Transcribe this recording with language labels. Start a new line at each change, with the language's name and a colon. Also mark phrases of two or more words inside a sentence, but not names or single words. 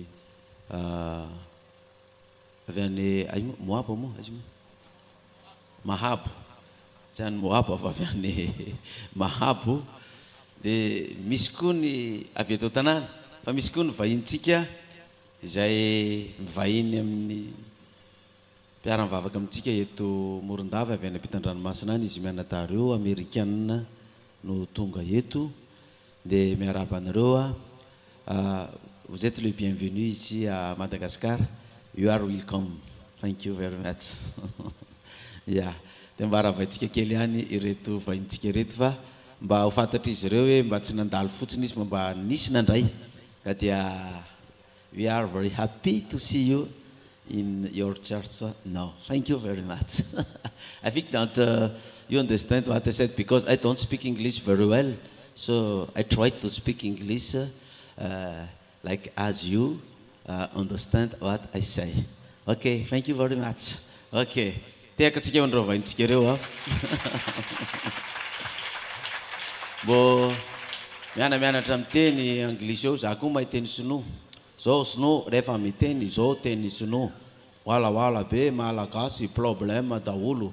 Malagasy: any Moabo moa, Mahabo, tsy any Moabo fa avy any Mahabo, dia misy koa ny avy eto tanàna, fa misy koa ny vahintsika izay mivahiny amin'ny mpiara-mivavaka amintsika eto Morondava avy any ampitan-dranomasina any, izy mianatareo Amerikanina no tonga eto, dia miaraba anareo.
French: Vous êtes le bienvenu ici à Madagascar.
English: You are welcome. Thank you very much. Yeah.
Malagasy: Dia mba aravaitsika kely ihany ireto vahintsika ireto fa mba ho fantatra izy ireo hoe mba tsy nandalo fotsiny izy fa mba nisy nandray. Ka dia
English: we are very happy to see you in your church now. Thank you very much. I think that you understand what I said because I don't speak English very well. So I tried to speak English like as you understand what I say. Okay, thank you very much.
Malagasy: Okay, tekatsika andro vahintsika ireo Bo mianatra miteny anglisy eo, za koa mahay teny sinoa. Zao sinoa rehefa miteny zao teny sinoa. Wala be malagasy problème daholo.